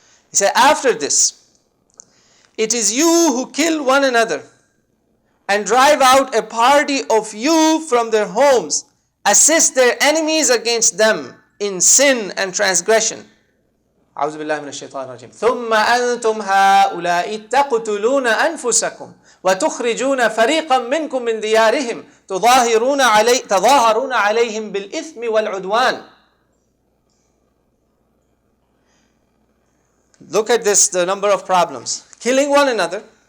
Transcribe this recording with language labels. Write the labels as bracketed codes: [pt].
[en] He said, after this, it is you who kill one another and drive out a party of you from their homes, assist their enemies against them in sin and transgression. [ar] أعوذ بالله من الشيطان الرجيم. ثم أنتم هؤلاء تقتلون أنفسكم وتخرجون فريقا منكم من ديارهم تظاهرون عليهم بالإثم والعدوان. [en] Look at this, the number of problems. Killing one another.